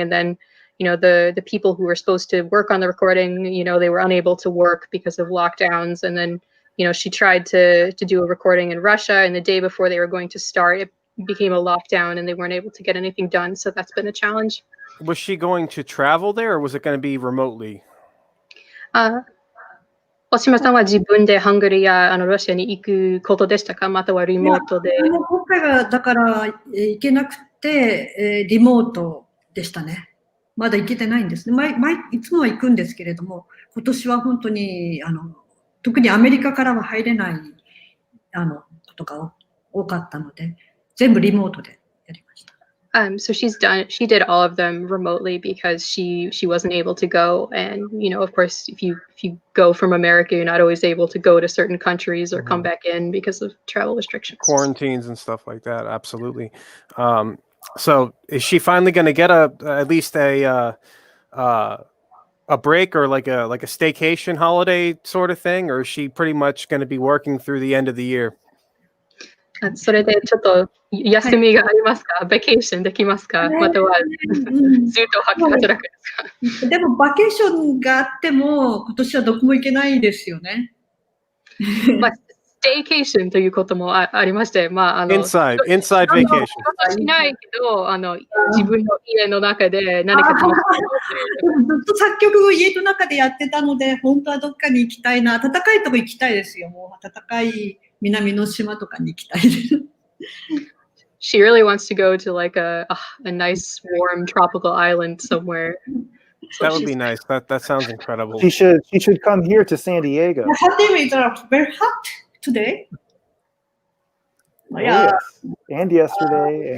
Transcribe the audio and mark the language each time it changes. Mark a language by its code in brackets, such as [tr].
[en] And then, the people who were supposed to work on the recording, they were unable to work because of lockdowns. And then, she tried to do a recording in Russia, and the day before they were going to start, it became a lockdown, and they weren't able to get anything done. So that's been a challenge. Was she going to travel there, or was it going to be remotely? [ja] Oshima さんは自分でハンガリーやロシアに行くことでしたか、またはリモートで。今回はだから行けなくて、リモートでしたね。まだ行けてないんですね。いつもは行くんですけれども、今年は本当に特にアメリカからは入れないことが多かったので、全部リモートでやりました。 [en] So she did all of them remotely because she wasn't able to go. And, of course, if you go from America, you're not always able to go to certain countries or come back in because of travel restrictions. Quarantines and stuff like that. Absolutely. So is she finally going to get at least a break or like a staycation holiday sort of thing, or is she pretty much going to be working through the end of the year? [ja] それでちょっと休みがありますか？バケーションできますか？またはずっと働くですか？でもバケーションがあっても今年はどこも行けないですよね。まあ、ステイケーションということもありまして、 [en] inside vacation。 [ja] しないけど、自分の家の中で何か楽しみ。ずっと作曲を家の中でやってたので、本当はどっかに行きたいな。暖かいとこ行きたいですよ。もう暖かい南の島とかに行きたいです。 [en] She really wants to go to like a nice warm tropical island somewhere. So that would be nice. That sounds incredible. She should come here to San Diego. San Diego is very hot today. Yeah, and yesterday.